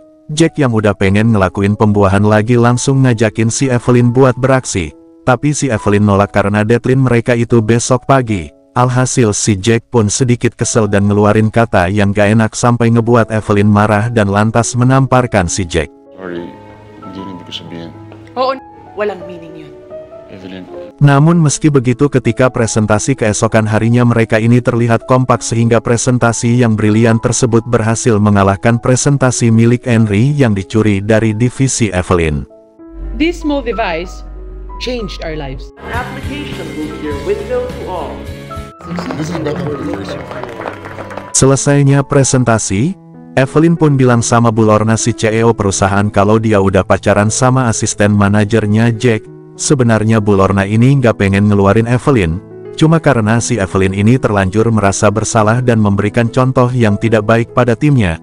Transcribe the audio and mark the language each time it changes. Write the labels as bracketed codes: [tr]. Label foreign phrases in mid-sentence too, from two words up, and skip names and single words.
[id] Jack yang udah pengen ngelakuin pembuahan lagi langsung ngajakin si Evelyn buat beraksi. Tapi si Evelyn nolak karena deadline mereka itu besok pagi. Alhasil si Jack pun sedikit kesel dan ngeluarin kata yang gak enak sampai ngebuat Evelyn marah dan lantas menamparkan si Jack. [tl] Sorry, hindi rin ko sabihin. Oo, walang meaning yun. Evelyn. [id] Namun meski begitu ketika presentasi keesokan harinya mereka ini terlihat kompak sehingga presentasi yang brilian tersebut berhasil mengalahkan presentasi milik Henry yang dicuri dari divisi Evelyn. [en] This small device changed our lives. Application will be your window to all. [id] Selesainya presentasi, Evelyn pun bilang sama Bu Lorna si CEO perusahaan kalau dia udah pacaran sama asisten manajernya Jack. Sebenarnya Bu Lorna ini nggak pengen ngeluarin Evelyn, cuma karena si Evelyn ini terlanjur merasa bersalah dan memberikan contoh yang tidak baik pada timnya.